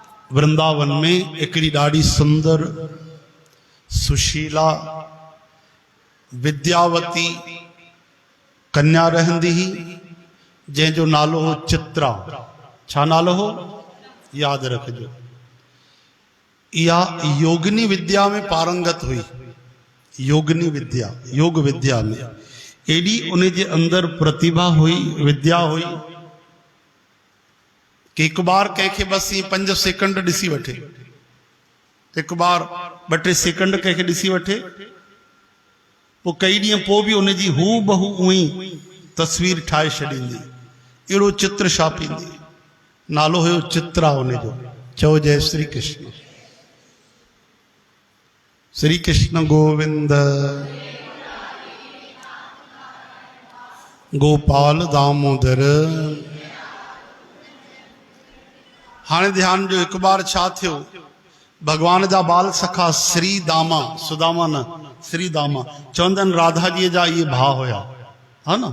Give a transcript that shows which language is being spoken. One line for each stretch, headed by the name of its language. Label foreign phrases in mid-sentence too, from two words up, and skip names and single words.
Sindhi: वृंदावन में एकड़ी ॾाढी सुंदर सुशीला विद्यावती कन्या रहंदी ही जंहिंजो नालो हो चित्रा। छा नालो हो याद रखजो। इहा योगिनी विद्या में पारंगत हुई। योगिनी विद्या योग विद्या में एडी उन जे अंदर प्रतिभा हुई, विद्या हुई कि
Hindi: एक बार
Sindhi: कंहिंखे बस ये 5 सेकंड ॾिसी वठे,
Hindi: एक बार
Sindhi: 2-3 सेकंड कंहिंखे ॾिसी वठे, पोइ कई ॾींहं पोइ बि उनजी हू बहू उई तस्वीर ठाहे छॾींदी, अहिड़ो चित्र छापींदी। नालो हुयो चित्रा उनजो। चओ जय श्री कृष्ण। श्री कृष्ण गोविंद गोपाल दामोदर। हाँ ध्यान जो
Hindi: एक बार
Sindhi: छा थियो, भगवान जा बाल सखा श्री दामा, सुदामा न श्री दामा, चवंदन राधा जी जा ये भाव होया,
Hindi: है ना।